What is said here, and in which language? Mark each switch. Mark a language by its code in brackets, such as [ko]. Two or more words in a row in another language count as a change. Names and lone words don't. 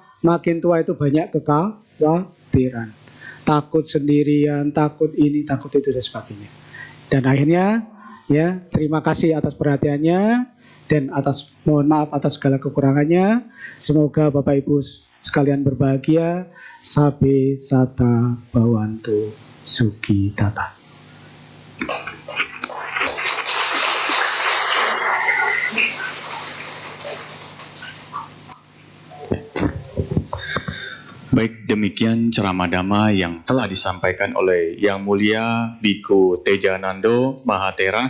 [id] Makin tua itu banyak kekhawatiran, takut sendirian, takut ini, takut itu dan sebagainya. Dan akhirnya, ya, terima kasih atas perhatiannya dan mohon maaf atas segala kekurangannya. Semoga Bapak Ibu sekalian berbahagia. [pi] Sabe sata bawantu suki tata. [id] Baik, demikian ceramah Dhamma yang telah disampaikan oleh Yang Mulia Biku Tejanando Mahatera.